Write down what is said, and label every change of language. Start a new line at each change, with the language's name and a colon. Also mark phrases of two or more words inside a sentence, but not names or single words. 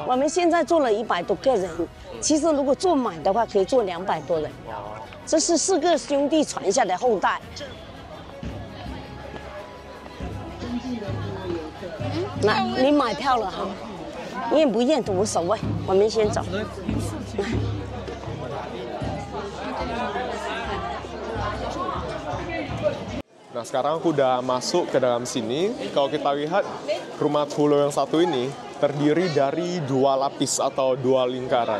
Chinese: 我们现在坐了100多个人，其实如果坐满的话，可以坐200多人。这是4个兄弟传下的后代。那你买票了哈？验不验都无所谓，我们先走。
Indonesian: Nah, sekarang aku udah masuk ke dalam sini. Kalau kita lihat, rumah Tulo yang satu ini terdiri dari 2 lapis atau 2 lingkaran.